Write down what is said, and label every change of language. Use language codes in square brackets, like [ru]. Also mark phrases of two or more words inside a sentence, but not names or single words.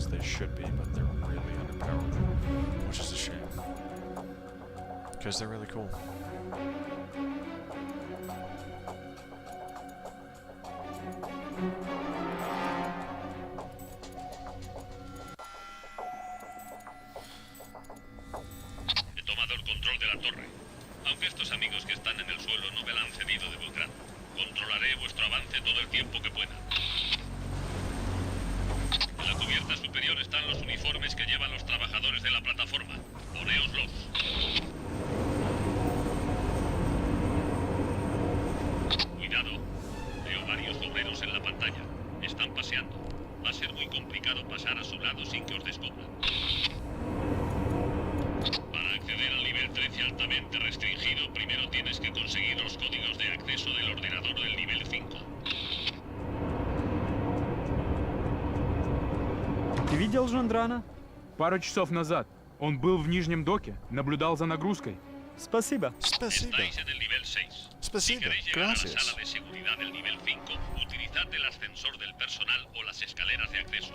[en] They should be, but they're really underpowered, which is a shame. because they're really cool. [es] He tomado el control de la torre. Aunque estos amigos que están en el suelo no me la han cedido de buen grado. Controlaré vuestro avance todo el tiempo que pueda. En la cubierta superior están los uniformes que llevan los trabajadores de la plataforma. Ponéoslos. Cuidado. Veo varios obreros en la pantalla. Están paseando. Va a ser muy complicado pasar a su lado sin que os descubran. Para acceder al nivel 13 altamente restringido, primero tienes que conseguir los códigos de acceso del ordenador del nivel 5. [ru] Ты видел Жандрана? Пару часов назад. Он был в нижнем доке, наблюдал за нагрузкой. Спасибо. [es] Estáis en el nivel 6. Si queréis llegar a la sala de seguridad del nivel 5, utilizad el ascensor del personal o las escaleras de acceso.